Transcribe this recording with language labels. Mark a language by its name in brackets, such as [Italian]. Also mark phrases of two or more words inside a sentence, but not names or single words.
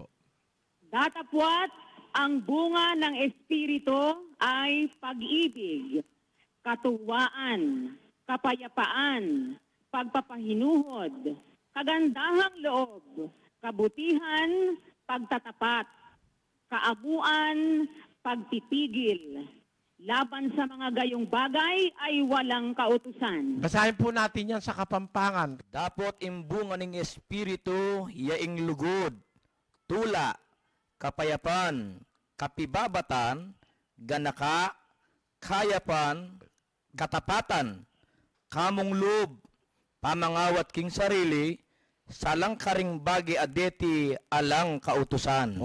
[Filipino] Datapwat ang bunga ng Espiritu ay pag-ibig, katuwaan, kapayapaan, pagpapahinuhod, kagandahang loob, kabutihan, pagtatapat, kaabuan, pagpipigil. Laban sa mga gayong bagay ay walang kautusan. Basahin po natin yan sa Kapampangan. [Pampanga] Dapot imbunga ng Espiritu, yaing lugod, tula, kapayapan, kapibabatan, ganaka, kayapan, katapatan, kamong loob, pamangawat king sarili, salang karing bagi adeti alang kautusan.